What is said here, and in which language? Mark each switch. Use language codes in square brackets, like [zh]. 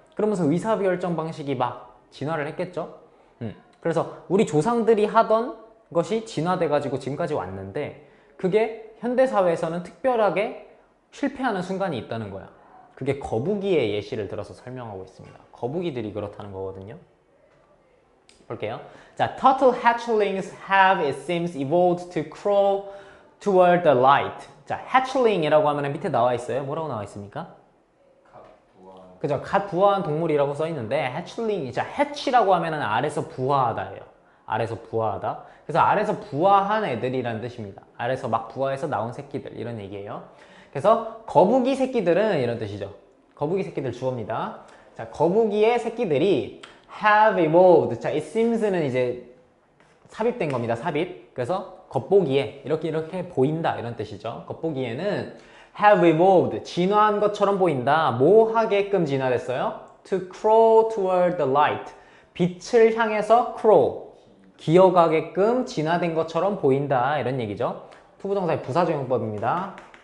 [ko] 그러면서 의사결정 방식이 막 진화를 했겠죠? 그래서 우리 조상들이 하던 것이 진화돼가지고 지금까지 왔는데, 그게 현대사회에서는 특별하게 실패하는 순간이 있다는 거야. 그게 거북이의 예시를 들어서 설명하고 있습니다. 거북이들이 그렇다는 거거든요. 볼게요. [en] 자, turtle hatchlings have, it seems, evolved to crawl toward the light. [ko] 자, hatchling이라고 하면 밑에 나와 있어요. 뭐라고 나와 있습니까? 그죠? 갓 부화한 동물이라고 써 있는데, hatchling, 자, hatch라고 하면은 알에서 부화하다예요. 알에서 부화하다. 그래서 알에서 부화한 애들이라는 뜻입니다. 알에서 막 부화해서 나온 새끼들, 이런 얘기예요. 그래서 거북이 새끼들은 이런 뜻이죠. 거북이 새끼들 주어입니다. 자, 거북이의 새끼들이 [en] have evolved. [ko] 자, [en] it seems [ko] 는 이제 삽입된 겁니다. 삽입. 그래서 겉보기에 이렇게 보인다 이런 뜻이죠. 겉보기에는 [en] have evolved, [ko] 진화한 것처럼 보인다. 뭐 하게끔 진화됐어요? [en] To crawl toward the light. [ko] 빛을 향해서 crawl, 기어가게끔 진화된 것처럼 보인다 이런 얘기죠. 투부정사의 부사적용법입니다.